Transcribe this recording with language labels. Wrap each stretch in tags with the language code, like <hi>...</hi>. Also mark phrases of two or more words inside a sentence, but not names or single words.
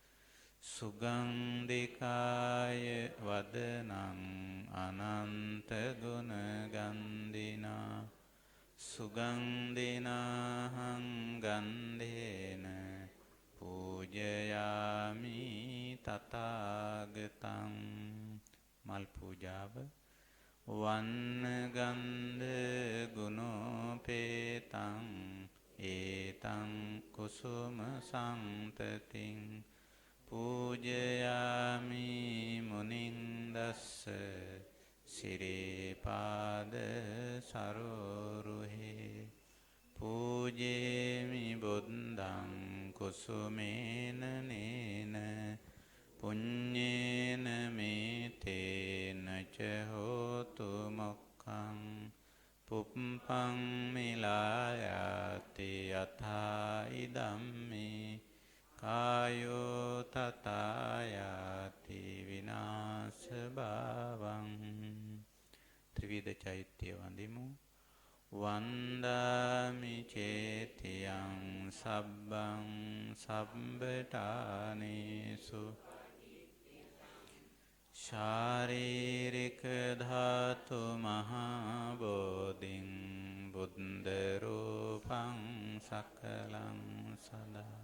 <pi>සුගන්ධිකාය වදනං අනන්ත ගුණ ගන්ධිනා සුගන්ධිනාහං ගන්ධේන පූජයාමි තථාගතං.</pi> <si>මල් පූජාව.</si> <pi>වන්න ගන්ධ ගුණෝපේතං ඒතං කුසුම සම්තතින් පූජයාමි මුනින්දස්ස සිරේපාද සරෝරුහේ පූජේමි බුද්ධං කුසුමේන නේන පුඤ්ඤේන මේතේන ච හෝතු මොක්ඛං පුප්පං මිලායති යථා ඉදම්මි කායෝ තථායති විනාශ භවං.</pi> <si>ත්‍රිවිධ චෛත්‍ය වඳිමු.</si> <pi>වන්දාමි චේතියං සබ්බං සබ්බඨානේසු ශාරීරික ධාතු මහා බෝධින් බුද්ධ රූපං සකලං සදා.</pi>